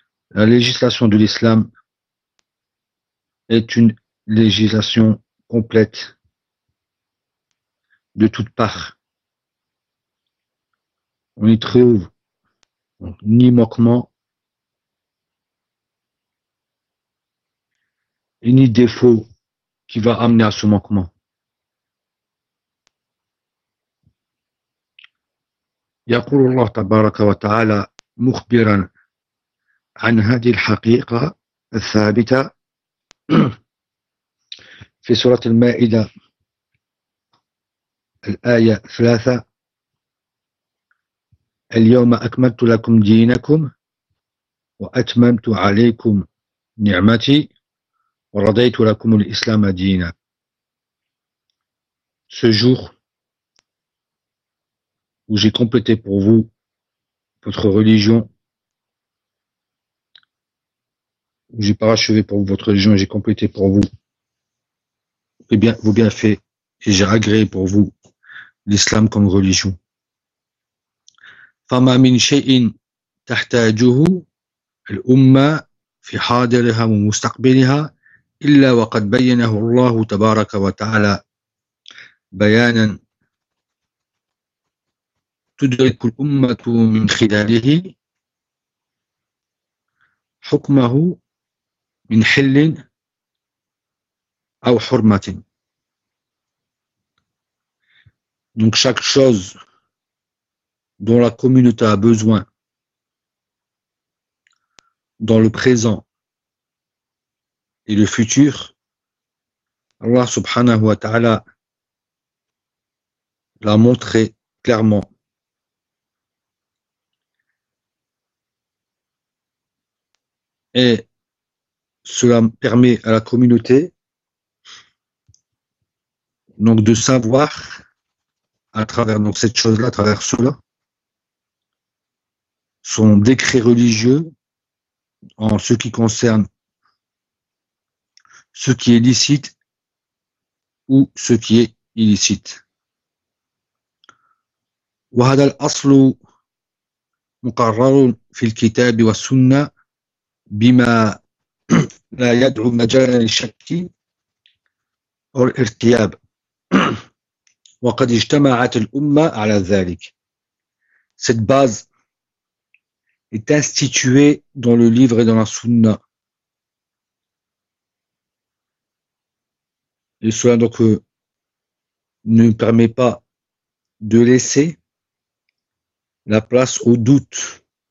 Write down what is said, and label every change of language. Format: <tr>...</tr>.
<fr>La législation de l'islam est une législation complète de toutes parts. On y trouve ni manquement et ni défaut qui va amener à ce manquement.</fr> <ar>يقول الله تبارك وتعالى مخبرا عن هذه الحقيقة الثابتة في سورة المائدة الآية 3: اليوم أكملت لكم دينكم وأتممت عليكم نعمتي ورضيت لكم الإسلام دينا.</ar> <fr>Ce jour où j'ai complété pour vous votre religion, où j'ai parachevé pour vous votre religion, et j'ai complété pour vous vos bienfaits, et j'ai agréé pour vous l'islam comme religion.</fr> <ar>فَمَا مِنْ شَيْءٍ تَحْتَاجُهُ الْأُمَّةُ فِي حَاضِرِهَا وَمُسْتَقْبِلِهَا إِلَّا وَقَدْ بَيَّنَهُ اللَّهُ تَبَارَكَ وَتَعَالَى بَيَانًا تدرك الأمة من خلاله حكمه من حل أو حرمة.</ar> <fr>Donc chaque chose dont la communauté a besoin dans le présent et le futur, Allah subhanahu wa ta'ala l'a montré clairement. Et cela permet à la communauté donc de savoir à travers donc cette chose-là, à travers cela, son décret religieux en ce qui concerne ce qui est licite ou ce qui est illicite.</fr> <ar>وَهَذَا الْأَصْلُ مُقَرَّرٌ فِي الْكِتَابِ وَالسُّنَّةِ بما لا يدعو مجالا للشك أو الارتياب وقد اجتمعت الأمة على ذلك.</ar> <fr>Cette base est instituée dans le livre et dans la sunna. Et cela donc ne permet pas de laisser la place au doute.</fr>